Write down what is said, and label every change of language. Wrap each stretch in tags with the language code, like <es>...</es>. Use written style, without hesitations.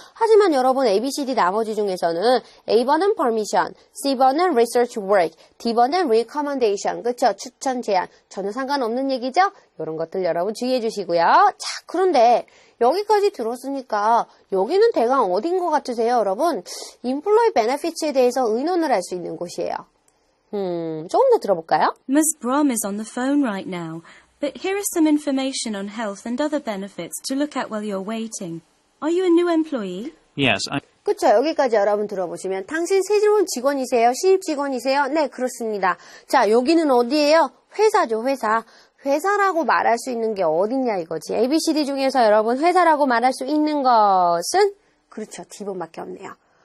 <ko>하지만 여러분 ABCD 나머지 중에서는 A번은 permission, C번은 research work, D번은 recommendation, 그쵸? 추천, 제안 전혀 상관없는 얘기죠? 이런 것들 여러분 주의해 주시고요. 자, 그런데 여기까지 들었으니까 여기는 대강 어딘 것 같으세요, 여러분? Employee benefits에 대해서 의논을 할 수 있는 곳이에요. 조금 더 들어볼까요?</ko> <en>Ms. Brahm is on the phone right now, but here is some information on health and other benefits to look at while you're waiting. Are you a new employee? Yes,</en> <ko>그쵸, 여기까지 여러분 들어보시면 당신 새로운 직원이세요? 신입 직원이세요? 네, 그렇습니다. 자, 여기는 어디예요? 회사죠, 회사. 회사라고 말할 수 있는 게 어딨냐 이거지. ABCD 중에서 여러분 회사라고 말할 수 있는 것은 그렇죠, D번밖에 없네요.</ko>